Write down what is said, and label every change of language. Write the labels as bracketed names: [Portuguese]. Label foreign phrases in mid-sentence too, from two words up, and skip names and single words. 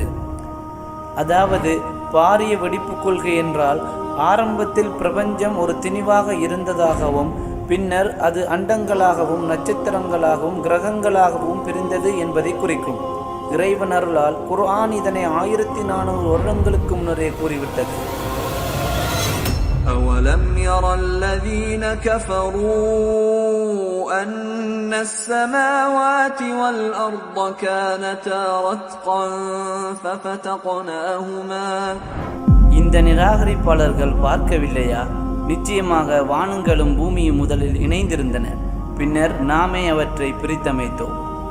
[Tamil] அதாவது பாரிய வெடிப்பு கொள்கை என்றால் ஆரம்பத்தில் பிரபஞ்சம் ஒரு திணிவாக இருந்ததாகவும் பின்னர் அது அண்டங்களாகவும் நட்சத்திரங்களாகவும் கிரகங்களாகவும் பிரிந்தது என்பதை குறிக்கும். இறைவன் அருளால் குர்ஆன் இதனை 1400 வருடங்களுக்கு முன்னரே கூறிவிட்டது. [Arabic] أولم ير الذين كفروا أن السماوات والأرض كانتا رتقا ففتقناهما. [Tamil] இந்த நிராகரிப்பாளர்கள் பார்க்கவில்லையா? நிச்சயமாக வானங்களும் பூமியும் முதலில் இணைந்திருந்தன, பின்னர் நாமே அவற்றை பிரித்தமைத்தோம்.